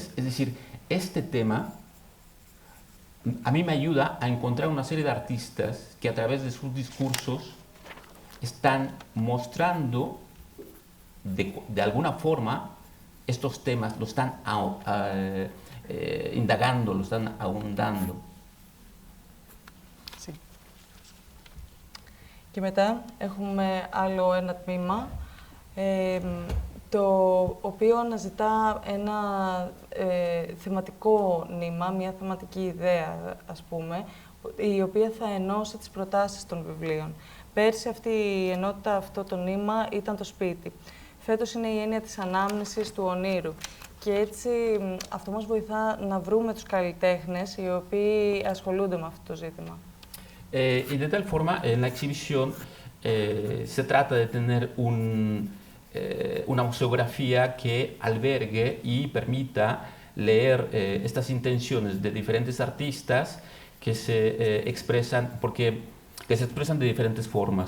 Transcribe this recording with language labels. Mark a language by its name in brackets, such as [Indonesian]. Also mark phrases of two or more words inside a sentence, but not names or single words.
[Spanish] Es decir, este tema a mí me ayuda a encontrar una serie de artistas que a través de sus discursos están mostrando de alguna forma estos temas, lo están indagando, lo están ahondando. Sí. [Greek] Και μετά έχουμε άλλο ένα τμήμα, το οποίο αναζητά ένα θεματικό νήμα, μια θεματική ιδέα, ας πούμε, η οποία θα ενώσει τις προτάσεις των βιβλίων. Πέρσι αυτή η ενότητα, αυτό το νήμα ήταν το σπίτι. Φέτος είναι η έννοια της ανάμνησης του ονείρου. Και έτσι αυτό μας βοηθά να βρούμε τους καλλιτέχνες οι οποίοι ασχολούνται με αυτό το ζήτημα. [Spanish] Y de tal forma, en la exhibición se trata de tener una museografía que albergue y permita leer estas intenciones de diferentes artistas que se expresan, que se expresan de diferentes formas.